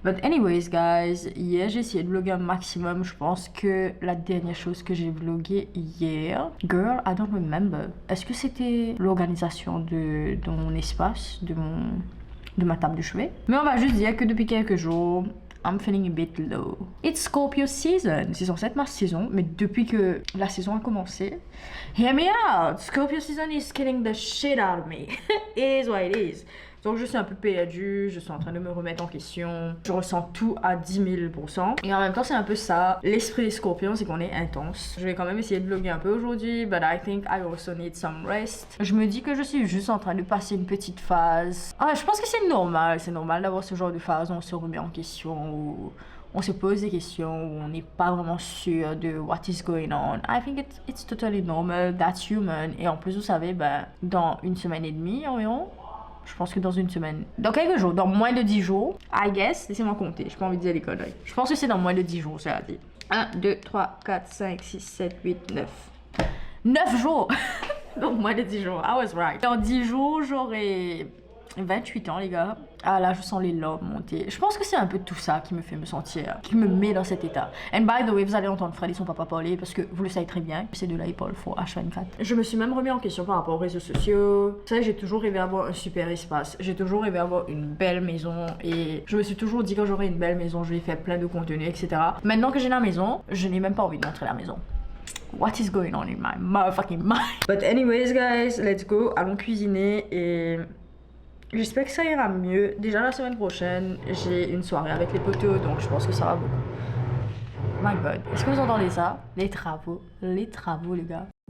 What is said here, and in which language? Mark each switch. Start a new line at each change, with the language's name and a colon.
English: But anyways guys,
French: hier j'ai essayé de vlogger un maximum, je pense que la dernière chose que j'ai vlogué hier,
English: girl, I don't remember.
French: Est-ce que c'était l'organisation de mon espace, de ma table de chevet? Mais on va juste dire que depuis quelques jours,
English: I'm feeling a bit low. It's Scorpio season.
French: C'est censé être ma saison, mais depuis que la saison a commencé,
English: hear me out. Scorpio season is killing the shit out of me. It is what it is.
French: Donc je suis un peu perdue, je suis en train de me remettre en question. Je ressens tout à 10 000%. Et en même temps c'est un peu ça, l'esprit des scorpions, c'est qu'on est intense. Je vais quand même essayer de vlogger un peu aujourd'hui,
English: but I think I also need some rest.
French: Je me dis que je suis juste en train de passer une petite phase. Ah, je pense que c'est normal d'avoir ce genre de phase où on se remet en question, où on se pose des questions, où on n'est pas vraiment sûr de
English: what is going on. I think it's totally normal, that's human.
French: Et en plus vous savez, dans une semaine et demie environ, je pense que dans une semaine, dans quelques jours, dans moins de 10 jours,
English: I guess,
French: laissez-moi compter, je peux envie de dire les conneries. Je pense que c'est dans moins de 10 jours, ça a dit. 1, 2, 3, 4, 5, 6, 7, 8, 9. 9 jours. Donc moins de 10 jours,
English: I was right.
French: Dans 10 jours, j'aurai 28 ans les gars. Ah là je sens les lobes monter. Je pense que c'est un peu tout ça qui me fait me sentir, qui me met dans cet état.
English: And by the way,
French: vous allez entendre Fred et son papa parler parce que vous le savez très bien, ces deux là ils parlent fort H24. Je me suis même remis en question par rapport aux réseaux sociaux. Vous savez, j'ai toujours rêvé d'avoir un super espace. J'ai toujours rêvé d'avoir une belle maison et je me suis toujours dit quand j'aurai une belle maison, je vais faire plein de contenu, etc. Maintenant que j'ai la maison, je n'ai même pas envie de montrer la maison.
English: What is going on in my motherfucking mind? But anyways guys, let's go,
French: allons cuisiner et j'espère que ça ira mieux. Déjà la semaine prochaine, j'ai une soirée avec les potos, donc je pense que ça va beaucoup.
English: My god,
French: est-ce que vous entendez ça? Les travaux les gars.